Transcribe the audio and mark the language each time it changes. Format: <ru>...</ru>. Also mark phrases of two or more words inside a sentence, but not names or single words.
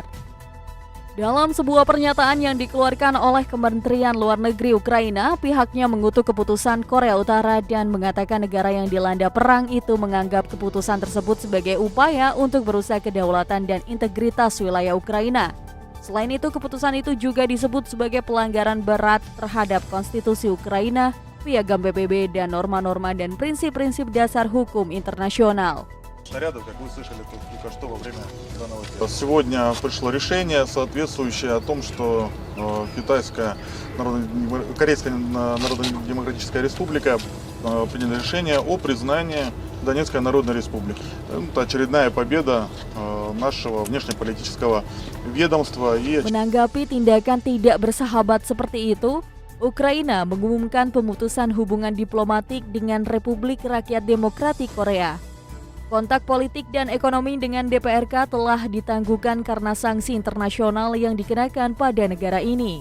<id>Dalam sebuah pernyataan yang dikeluarkan oleh Kementerian Luar Negeri Ukraina, pihaknya mengutuk keputusan Korea Utara dan mengatakan negara yang dilanda perang itu menganggap keputusan tersebut sebagai upaya untuk berusaha kedaulatan dan integritas wilayah Ukraina. Selain itu, keputusan itu juga disebut sebagai pelanggaran berat terhadap konstitusi Ukraina, piagam PBB dan norma-norma dan prinsip-prinsip dasar hukum internasional.</id> <ru>Снарядов, как вы слышали только что во время данного дела. Сегодня пришло решение, соответствующее о том, что Корейская Народно-Демократическая Республика приняла решение о признании Донецкой Народной Республики. Это очередная победа нашего внешнеполитического ведомства.</ru> <id>Menanggapi tindakan tidak bersahabat seperti itu, Ukraina mengumumkan pemutusan hubungan diplomatik dengan Republik Rakyat Demokratik Korea. Kontak politik dan ekonomi dengan DPRK telah ditangguhkan karena sanksi internasional yang dikenakan pada negara ini.</id>